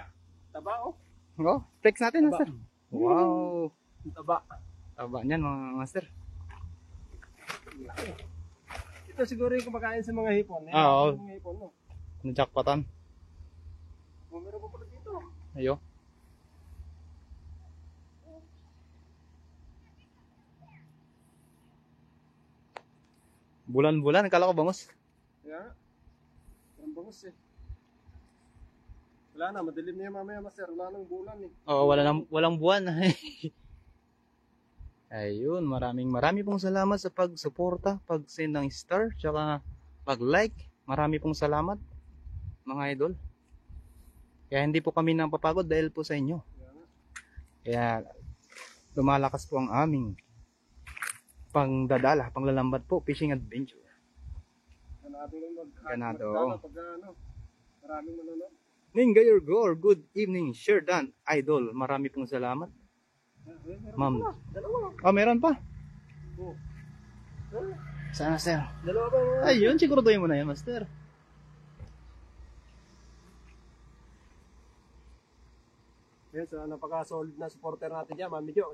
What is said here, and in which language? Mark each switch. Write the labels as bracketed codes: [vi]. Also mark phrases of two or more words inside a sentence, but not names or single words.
[tl] Taba oh. Flex natin Taba. master. Wow. Taba. Taba niyan mga master. Ito siguro yung kumakain sa mga hipon. Oo. Mga hipon no. Najakpatan. Meron pa pala dito. Ayo. Bulan-bulan, akala ko bangus. Kaya, parang bangus eh. Wala na, madilim na yan mamaya master. Wala nang bulan eh. Oo, walang buwan. Ayun, marami pong salamat sa pagsuporta, pag-send ng star, tsaka pag-like. Marami pong salamat, mga idol. Kaya hindi po kami napapagod dahil po sa inyo. Kaya lumalakas po ang aming pangdadala, panglalambat po, [en] fishing adventure. [tl] Ganado. Pag maraming manonood. Ninga Yorgor, [en] good evening. [tl] Sure done, idol. Marami pong salamat. Ma'am. Oh, meron pa. Saan, master? Dalawa ba? Ayun, siguraduhin mo na yan, master. Yes, napaka-solid na supporter natin dyan, Mami Jo.